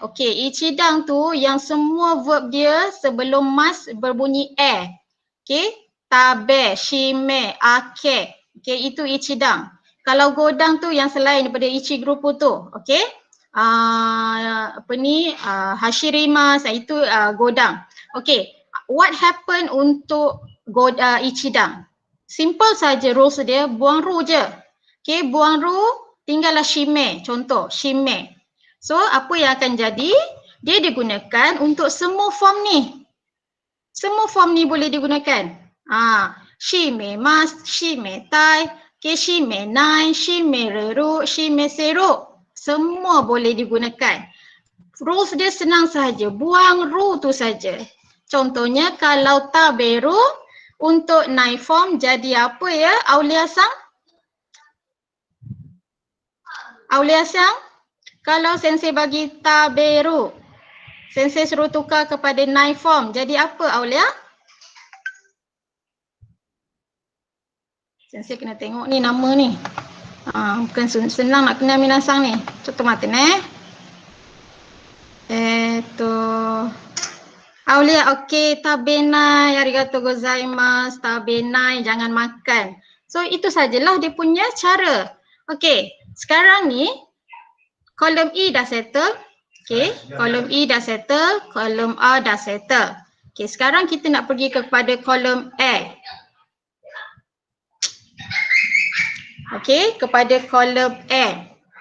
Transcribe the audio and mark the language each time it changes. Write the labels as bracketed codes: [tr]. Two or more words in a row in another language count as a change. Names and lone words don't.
[ms] Okey, ichidang tu yang semua verb dia sebelum mas berbunyi e. [ja] Okey, たべ、しめ、あけ. [ms] Okey, itu ichidang. Kalau godang tu yang selain daripada ichi grupu tu, okey. Hashirimasu, itu godang. Okey, [en] what happen [ms] untuk ichidang? Simple saja rules dia, buang ru je. Okay, buang ru, tinggallah shime. Contoh, shime. So, apa yang akan jadi? Dia digunakan untuk semua form ni. Semua form ni boleh digunakan. [ja] しめます、しめたい, okay, しめない、しめれる、しめせる. [ms] Semua boleh digunakan. Rules dia senang sahaja, buang ru tu saja. Contohnya kalau taberu, Untuk [en] nine form [ms] jadi apa ya Aulia Sang? Aulia Sang? Kalau sensei bagi taberu, sensei suruh tukar kepada [en] nine form, [ms] jadi apa Aulia? Sensei kena tengok ni nama ni. Bukan senang nak kenal minasang ni. Contoh mata Aulia, okey, [ja] たべない、ありがとうございます、たべない, [ms] jangan makan. So itu sajalah dia punya cara. Okey, sekarang ni kolom E dah settle. Okey, kolom E dah settle, kolom A dah settle. Okey, sekarang kita nak pergi kepada kolom A. Okey, kepada kolom A.